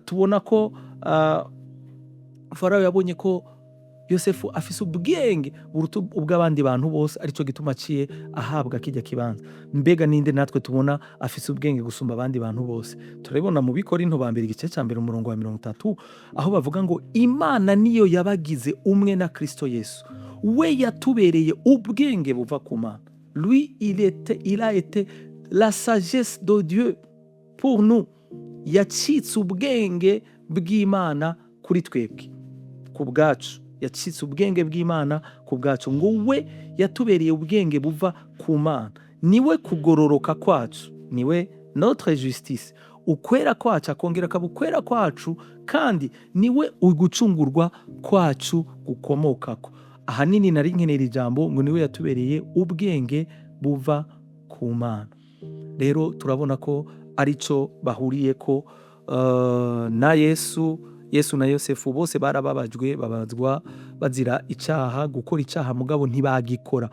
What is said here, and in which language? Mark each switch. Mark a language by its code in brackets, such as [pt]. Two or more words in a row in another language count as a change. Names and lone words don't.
[rn] tubona ko Farawo yabonye ko Yosefu afise ubwenge buruta ubw'abandi bantu bose, arico gituma aciye ahabwa kirya kibanza. Mbega ninde natwe tubona afise ubwenge gusumba abandi bantu bose? Turabibona mu Bikorinto ba mbere igice ca mbere umurongo wa 30, aho bavuga ngo Imana niyo yabagize umwe na Kristo Yesu, we yatubereye ubwenge buva ku Mana. [fr] Lui il a été la sagesse de Dieu pour nous. [rn] Yacitse ubwenge bw'Imana kuri twebwe, ku bwacu. Yacitse ubwenge bw'Imana ku bwacu, ngo we yatubereye ubwenge buva ku Mana. Niwe kugororoka kwacu, niwe [fr] notre justice. [rn] Ukwera kwacu akongera akaba ukwera kwacu, kandi niwe ugucungurwa kwacu gukomokako. Ahanini nari nkenera ijambo ngo niwe yatubereye ubwenge buva ku Mana. Rero turabona ko arico bahuriyeko na Yesu na Yosefu, bose barababajwe, babazwa bazira icaha, gukora icaha mugabo ntibagikora.